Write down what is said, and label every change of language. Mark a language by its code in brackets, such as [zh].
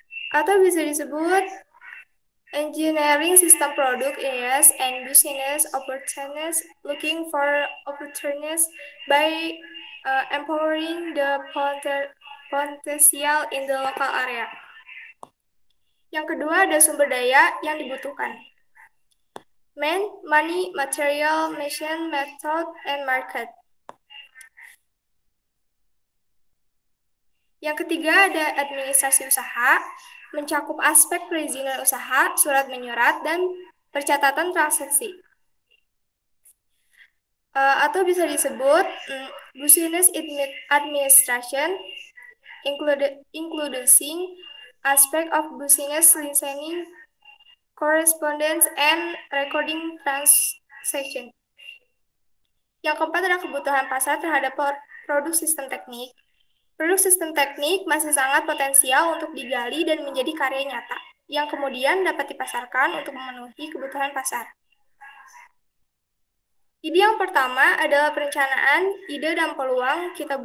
[id] Atau bisa disebut [en] engineering system product areas and business opportunities, looking for opportunities by empowering the potential in the local area. [id] Yang kedua ada sumber daya yang dibutuhkan. [en] Man, money, material, machine, method, and market. [id] Yang ketiga ada administrasi usaha, mencakup aspek perizinan usaha, surat menyurat, dan percatatan transaksi. Atau bisa disebut [en] business administration, including aspect of business listening, correspondence, and recording transaction. [id] Yang keempat adalah kebutuhan pasar terhadap produk sistem teknik. Produk sistem teknik masih sangat potensial untuk digali dan menjadi karya nyata, yang kemudian dapat dipasarkan untuk memenuhi kebutuhan pasar. Ide yang pertama adalah perencanaan, ide dan peluang.